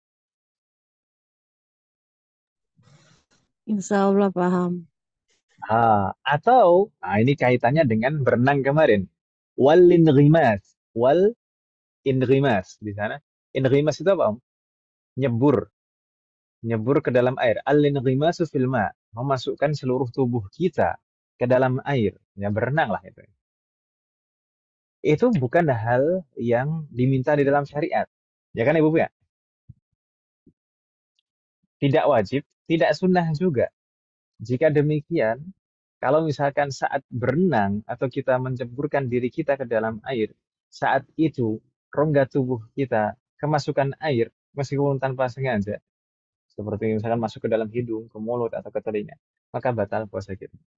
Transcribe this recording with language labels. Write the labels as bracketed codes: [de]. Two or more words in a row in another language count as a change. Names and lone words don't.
[ar] إن شاء الله [id] paham. Ini kaitannya dengan berenang kemarin. [ar] والانغماس. والانغماس. [id] Di sana. Inghimas itu apa, Om? Nyebur. Nyebur ke dalam air. [ar] الانغماس في الماء. [id] Memasukkan seluruh tubuh kita ke dalam air. Ya, berenang lah itu. Itu bukan hal yang diminta di dalam syariat. Ya kan Ibu ya? Tidak wajib, tidak sunnah juga. Jika demikian, kalau misalkan saat berenang atau kita menceburkan diri kita ke dalam air, saat itu rongga tubuh kita kemasukan air meskipun tanpa sengaja, seperti misalkan masuk ke dalam hidung, ke mulut atau ke telinga, maka batal puasa kita.